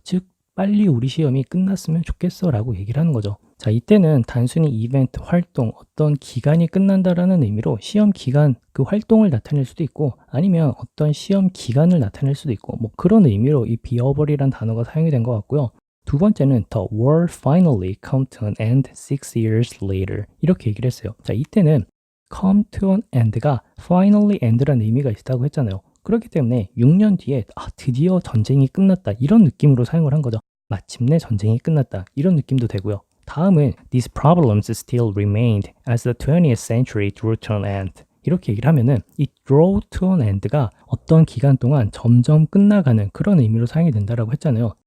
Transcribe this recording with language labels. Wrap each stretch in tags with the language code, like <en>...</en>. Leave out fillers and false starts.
<ko>즉 빨리 우리 시험이 끝났으면 좋겠어 라고 얘기를 하는 거죠. 자, 이때는 단순히 이벤트, 활동, 어떤 기간이 끝난다라는 의미로 시험 기간, 그 활동을 나타낼 수도 있고 아니면 어떤 시험 기간을 나타낼 수도 있고 뭐 그런 의미로 이 be over이란 단어가 사용이 된 것 같고요. 두 번째는</ko> <en>the war finally come to an end 6 years later</en> <ko>이렇게 얘기를 했어요. 자, 이때는 come to an end가 finally end라는 의미가 있다고 했잖아요. 그렇기 때문에 6년 뒤에 드디어 전쟁이 끝났다 이런 느낌으로 사용을 한 거죠. 마침내 전쟁이 끝났다 이런 느낌도 되고요. 다음은</ko> <en>These problems still remained as the 20th century drew to an end</en> <ko>이렇게 얘기를 하면은 이 draw to an end가 어떤 기간 동안 점점 끝나가는 그런 의미로 사용이 된다라고 했잖아요.</ko>